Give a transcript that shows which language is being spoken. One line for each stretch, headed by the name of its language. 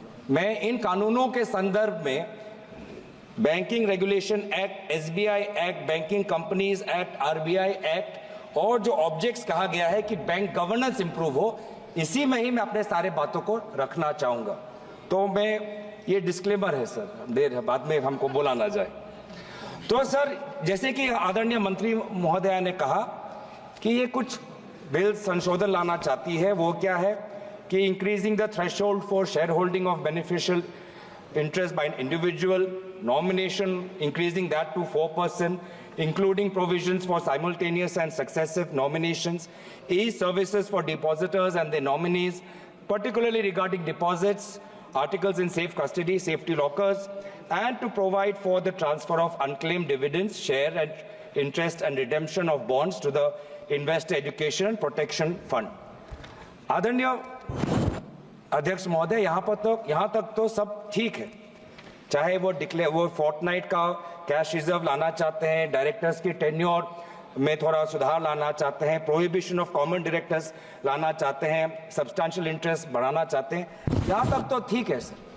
Hindi: मैं इन कानूनों के संदर्भ में banking regulation act, SBI act, banking companies act, RBI act और जो ऑब्जेक्ट्स कहा गया है कि बैंक गवर्नेंस इंप्रूव हो, इसी में ही मैं अपने सारे बातों को रखना चाहूंगा। तो मैं ये डिस्क्लेमर है सर, देर बाद में हमको बोला ना जाए। तो सर, जैसे कि आदरणीय मंत्री महोदया ने कहा कि ये कुछ बिल संशोधन लाना चाहती है, वो क्या है कि
English: Increasing the threshold for share holding of beneficial interest by an individual, nomination increasing that to 4%, including provisions for simultaneous and successive nominations, e-services for depositors and their nominees, particularly regarding deposits, articles in safe custody, safety lockers, and to provide for the transfer of unclaimed dividends, share and interest and redemption of bonds to the Investor Education and Protection Fund.
Hindi: आदरणीय अध्यक्ष महोदय, यहाँ तक तो सब ठीक है। चाहे वो फोर्टनाइट का कैश रिजर्व लाना चाहते हैं, डायरेक्टर्स की टेन्योर में थोड़ा सुधार लाना चाहते हैं, प्रोहिबिशन ऑफ कॉमन डायरेक्टर्स लाना चाहते हैं, सब्सटैंशियल इंटरेस्ट बढ़ाना चाहते हैं, यहाँ तक तो ठीक है सर।